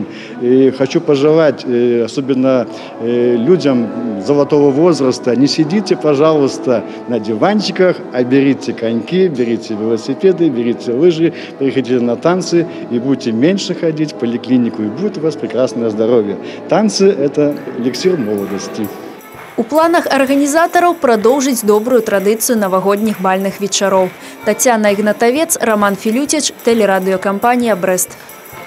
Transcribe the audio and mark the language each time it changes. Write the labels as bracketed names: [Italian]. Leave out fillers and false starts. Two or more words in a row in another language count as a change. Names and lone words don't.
[Russian] И хочу пожелать, особенно людям золотого возраста, не сидите, пожалуйста, на диванчиках, а берите коньки, берите велосипеды, берите лыжи, приходите на танцы и будете меньше ходить в поликлинику, и будет у вас прекрасное здоровье. Танцы – это эликсир молодости. [Belarusian] У планах арганізатараў прадоўжыць добрую традыцыю навагодніх бальных вечароў. Тацяна Ігнатавец, Роман Філютіч, тэлерадыёкампанія «Брэст».